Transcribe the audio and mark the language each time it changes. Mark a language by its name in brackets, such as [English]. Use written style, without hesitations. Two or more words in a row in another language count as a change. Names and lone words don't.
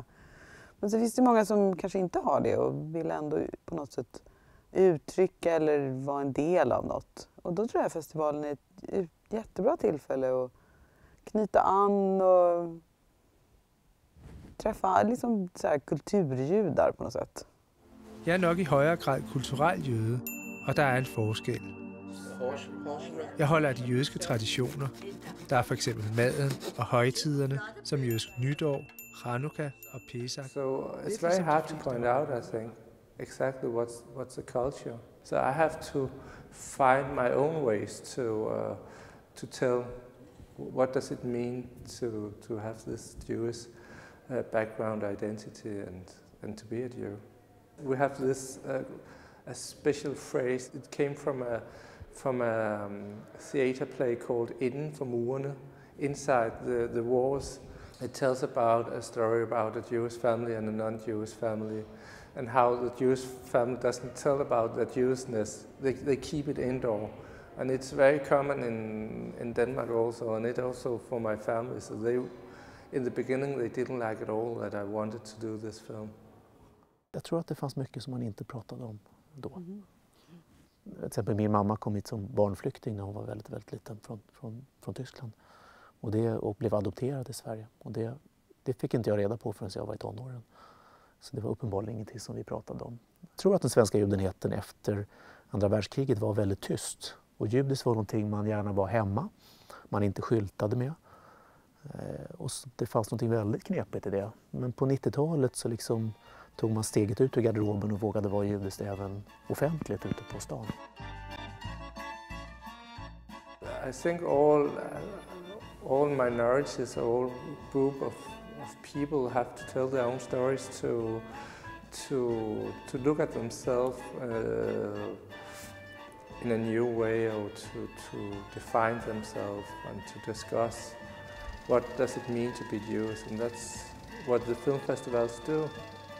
[Swedish] Men så finns det många som kanske inte har det och vill ändå på något sätt uttrycka eller vara en del av något. Och då tror jag festivalen är ett jättebra tillfälle att knyta an och träffa liksom, så här, kulturjudar på något sätt. [Danish] Jeg er nok i højere grad kulturel jøde, og der er en forskel. Jeg holder af de jødiske traditioner. Der er for eksempel maden og højtiderne, som jødisk nytår, Chanukka og Pesach. [English] So it's very hard to point out, I think, exactly what's the culture. So I have to find my own ways to tell what does it mean to have this Jewish background identity and to be a Jew. We have this a special phrase. It came from a theater play called Inden for murene, Inside the Walls. It tells about a story about a Jewish family and a non-Jewish family, and how the Jewish family doesn't tell about their Jewishness. They keep it indoor, and it's very common in Denmark also, and it also for my family. So in the beginning they didn't like at all that I wanted to do this film. [Swedish] Jag tror att det fanns mycket som man inte pratade om då. Till exempel min mamma kom hit som barnflykting när hon var väldigt, väldigt liten från Tyskland. Och blev adopterad i Sverige. Och det fick inte jag reda på förrän jag var i tonåren. Så det var uppenbarligen ingenting som vi pratade om. Jag tror att den svenska judenheten efter andra världskriget var väldigt tyst. Och judiskt var någonting man gärna var hemma. man inte skyltade med. Och det fanns något väldigt knepigt i det. Men på 90-talet så liksom tog man steget ut ur garderoben och vågade vara judisk även offentligt ute på stan. [English] I think all minorities, all group of people have to tell their own stories to look at themselves in a new way, or to define themselves and to discuss what does it mean to be Jewish, and that's what the film festivals do.